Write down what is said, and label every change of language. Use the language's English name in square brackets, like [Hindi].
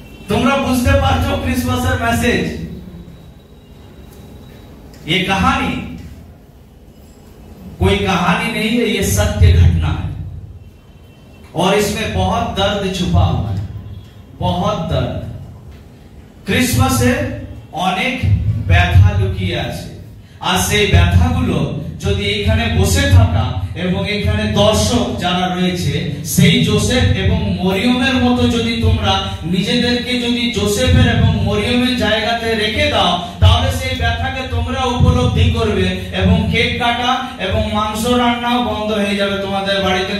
[Bangla] তোমরা বুঝতে পারছো क्रिसमसर मैसेज? [Hindi] ये कहानी कोई कहानी नहीं है, ये सत्य घटना है और इसमें बहुत दर्द छुपा हुआ है, बहुत दर्द। [Bangla] क्रिसमसे অনেক ব্যথা লুকিয়ে আছে, আর সেই ব্যথাগুলো যদি এখানে বসে থাকা এবং এখানে দর্শক যারা রয়েছে সেই যোসেফ এবং মরিয়মের মতো যদি তোমরা নিজেদেরকে যদি যোসেফের এবং মরিয়মের জায়গাতে রেখে দাও, তাহলে সেই ব্যথাকে তোমরা উপলব্ধি করবে এবং কেক কাটা এবং মাংস রান্নাও বন্ধ হয়ে যাবে তোমাদের বাড়িতে।